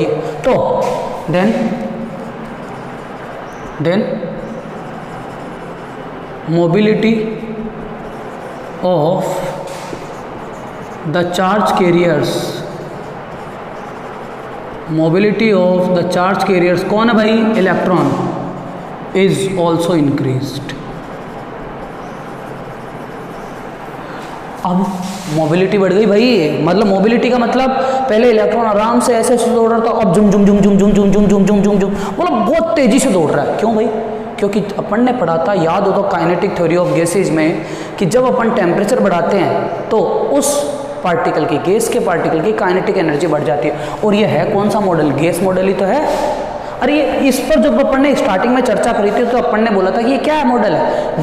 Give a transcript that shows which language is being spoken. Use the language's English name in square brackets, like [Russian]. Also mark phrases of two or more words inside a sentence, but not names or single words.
[English] तो then mobility of the charge carriers, mobility of the charge carriers [Hindi] कौन है भाई, [English] electron, is also increased. [Hindi] अब मोबिलिटी बढ़ गई भाई, मतलब मोबिलिटी का मतलब पहले इलेक्ट्रॉन आराम से ऐसे दौड़ रहा था, अब जुम जुम जुम जुम जुम जुम जुम जुम जुम जुम जुम, मतलब बहुत तेजी से दौड़ रहा है। क्यों भाई, क्योंकि अपन ने पढ़ा था, याद हो तो [English] kinetic theory of gases [Hindi] में, कि जब अपन टेम्परेचर बढ़ाते हैं तो उस पार्टिकल की, गैस के पार्टिकल की [English] kinetic energy [Hindi] बढ़ जाती है। और ये है कौन सा मॉडल? [English] gas model [Hindi] ही तो है। अरे ये इस पर जब अपन ने स्टार्टिंग में चर्चा करी थी तो अपन ने बोला था कि ये क्या मॉडल है?